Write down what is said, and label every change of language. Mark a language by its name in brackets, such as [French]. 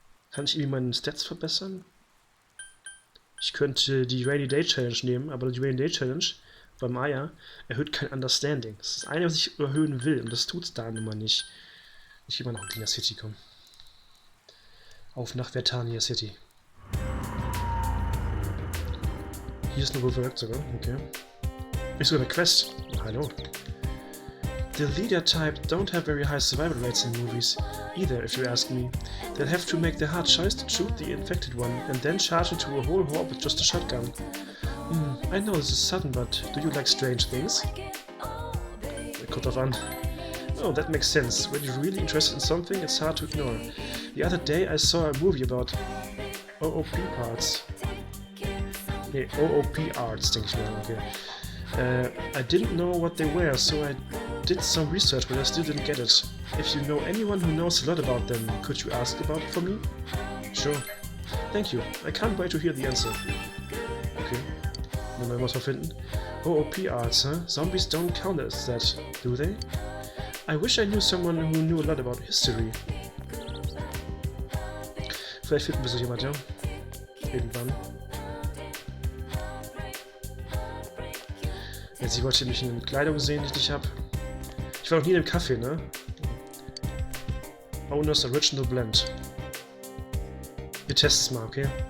[German] Kann ich irgendwie meine Stats verbessern? Ich könnte die Rainy Day Challenge nehmen, aber die Rainy Day Challenge bei Maya erhöht kein Understanding. Das ist das eine, was ich erhöhen will, und das tut es da nun mal nicht. Ich will mal nach Okina City kommen. Auf nach Vertania City. Hier ist eine Reworked sogar, okay. Ist sogar eine Quest. Hallo. [English] The leader type don't have very high survival rates in movies, either, if you ask me. They'll have to make the hard choice to shoot the infected one, and then charge into a whole horde with just a shotgun. I know this is sudden, but do you like strange things? [German] Kommt drauf an. [English] Oh, that makes sense. When you're really interested in something, it's hard to ignore. The other day I saw a movie about OOP parts. [German] Nee, OOP arts, denke ich mal, okay. [English] I didn't know what they were, so I did some research, but I still didn't get it. If you know anyone who knows a lot about them, could you ask about it for me? Sure. Thank you. I can't wait to hear the answer. Okay. [German] Wollen wir irgendwas mal finden? [English] OOP arts, huh? Zombies don't count as that, do they? I wish I knew someone who knew a lot about history. [German] Vielleicht finden wir so jemand, ja? Irgendwann. Jetzt, ich wollte mich in Kleidung sehen, die ich nicht habe. Ich war noch nie in einem Café, ne? Owner's Original Blend. Wir testen es mal, okay?